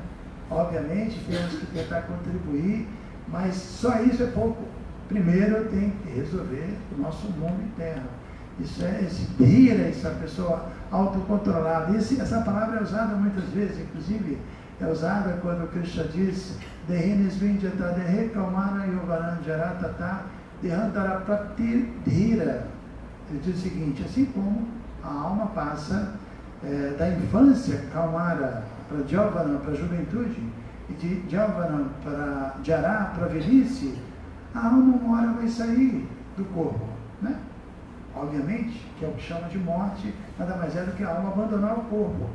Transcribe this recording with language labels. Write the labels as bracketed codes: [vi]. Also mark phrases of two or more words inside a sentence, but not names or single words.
[pt] Obviamente temos que tentar contribuir, mas só isso é pouco. Primeiro tem que resolver o nosso mundo interno. Isso é esse dhira, essa pessoa autocontrolada. Essa palavra é usada muitas vezes, inclusive é usada quando Krishna diz [sa] Dehinisvinjata dehekamana yovaran jaratata dehantara prati dhira. [pt] Ele diz o seguinte, assim como a alma passa da infância, Kaumara, para Jovana, para a juventude, e de Jovana para Jara, para a velhice, a alma uma hora vai sair do corpo, né? Obviamente, que é o que chama de morte, nada mais é do que a alma abandonar o corpo.